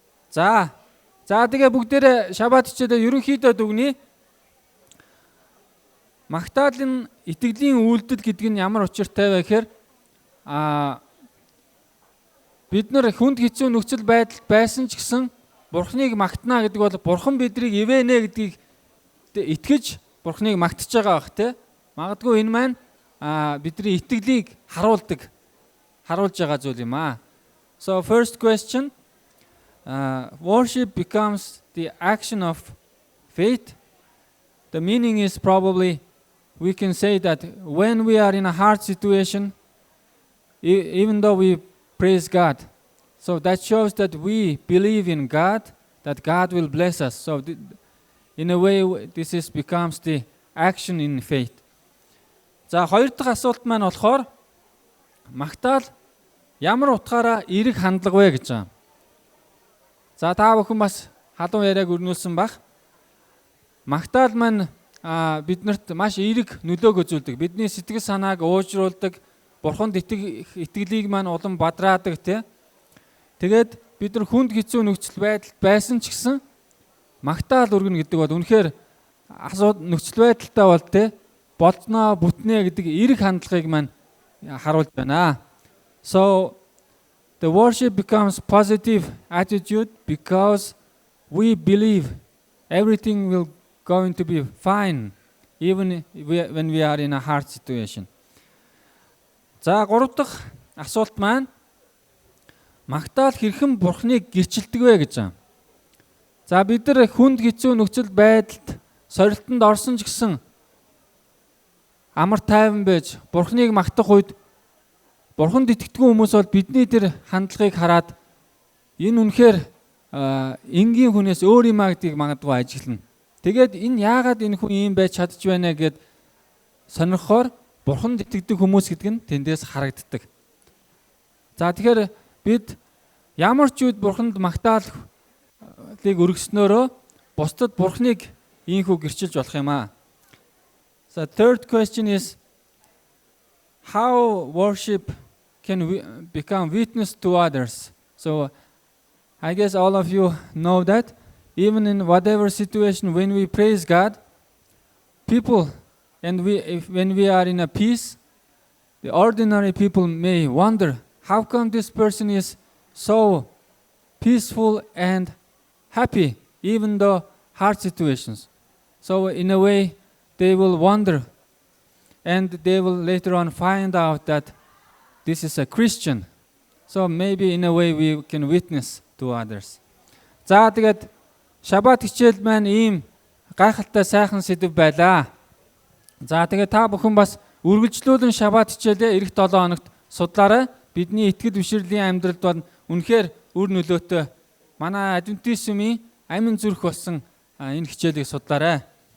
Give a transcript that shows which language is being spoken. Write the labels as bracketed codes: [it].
[mn] За тэгээ бүгдээрээ шаббат хичээлээ ерөнхийдөө дүгнэе. Магтаалын итгэлийн үйлдэл гэдэг нь ямар учиртай вэ гэхээр бид нар хүнд хэцүү нөхцөл байдалд байсан ч гэсэн Бурхныг магтана гэдэг бол Бурхан бидрийг ивэнэ гэдгийг итгэж Бурхныг магтаж байгаа бах те. Магадгүй энэ маань бидний итгэлийг харуулж байгаа зүйл юм аа. [en] So first question, worship becomes the action of faith. The meaning is probably we can say that when we are in a hard situation, even though we praise God, so that shows that we believe in God, that God will bless us. So in a way, this becomes the action in faith. [mn] За хоёр дахь асуулт маань болохоор магтаал ямар утгаараа эерэг хандлага вэ гэж байна. За та бүхэн бас халуун яриаг өрнүүлсэн баг. Магтаал маань биднэрт маш эерэг нөлөөг үзүүлдэг. Бидний сэтгэл санааг уужруулдаг, Бурханд итгэлийг маань улам бадраадаг тий. Тэгээд бид нар хүнд хэцүү нөхцөл байдалд байсан ч гэсэн магтаал өргөнө гэдэг бол үнэхээр нөхцөл байдалтай бол тий болзноо бүтнэ гэдэг эерэг хандлагыг маань харуулж байна. [en] So the worship becomes positive attitude because we believe everything will going to be fine even when we are in a hard situation. [mn] За гурав дахь асуулт маань магтаал хэрхэн Бурхныг гэрчилдэг вэ гэж байна. За бид нар хүнд хэцүү нөхцөл байдалд сорилтонд орсон ч гэсэн амар тайван байж Бурхныг магтах үед Бурханд итгэдэггүй хүмүүс бол бидний тэр хандлагыг хараад энэ үнэхээр энгийн хүнээс өөр юм а гэдгийг магадгүй ажиглана. Тэгээд энэ яагаад энэ хүн ийм байж чадж байна гэд сонирхохоор Бурханд итгэдэг хүмүүс гэдэг нь тэндээс харагддаг. За тэгэхээр бид ямар ч үед Бурханд магтаалыг өргөснөөрөө бусдад Бурхныг ийхүү гэрчилж болох юм аа. [en] So third question is how worship can become witness to others. So I guess all of you know that even in whatever situation when we praise God, people and when we are in a peace, the ordinary people may wonder how come this person is so peaceful and happy even though hard situations. So in a way they will wonder and they will later on find out that this is a Christian. So maybe in a way we can witness to others. [mn] За тэгээд шаббат хичээл маань ийм гайхалтай сайхан сэдв байлаа. За тэгээд та бүхэн бас үргэлжлүүлэн шаббат хичээлээ эх 7 хоногт судлаарай. Бидний итгэл бишрэлийн амьдралд бол үнэхээр үр нөлөөтэй. Манай адвентистийн амин зүрх болсон энэ хичээлийг судлаарай.